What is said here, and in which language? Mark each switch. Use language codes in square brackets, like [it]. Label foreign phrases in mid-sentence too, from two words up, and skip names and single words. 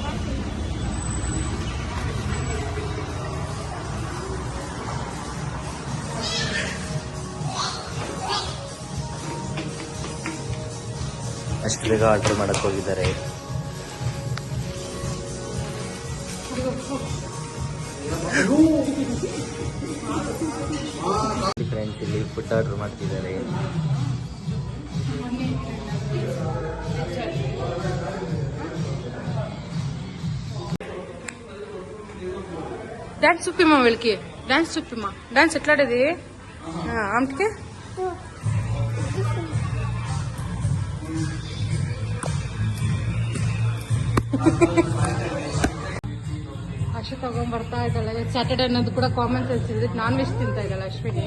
[kn] ಅಷ್ಟು ಬೇಗ ಆರ್ಡರ್ ಮಾಡಕ್ಕೆ ಹೋಗಿದ್ದಾರೆ. ಫ್ರೆಂಡ್ಸ್, ಇಲ್ಲಿ [en] food order [kn] ಮಾಡ್ತಿದ್ದಾರೆ. [te] డాన్స్ చూపిమ్మా వీళ్ళకి, డాన్స్ చూపిమ్మా. డాన్స్ ఎట్లాడేది ఆమెకి? [kn] ಅಶ್ವಿನಿ ತಗೊಂಡ್ಬರ್ತಾ ಇದ್ದಾಳೆ. ಸ್ಯಾಟರ್ಡೆ ಅನ್ನೋದು ಕೂಡ [en] common sense [kn] ಇದೆ. [en] non veg [kn] ತಿಂತಾ ಇದ್ದಾಳೆ ಅಶ್ವಿನಿ.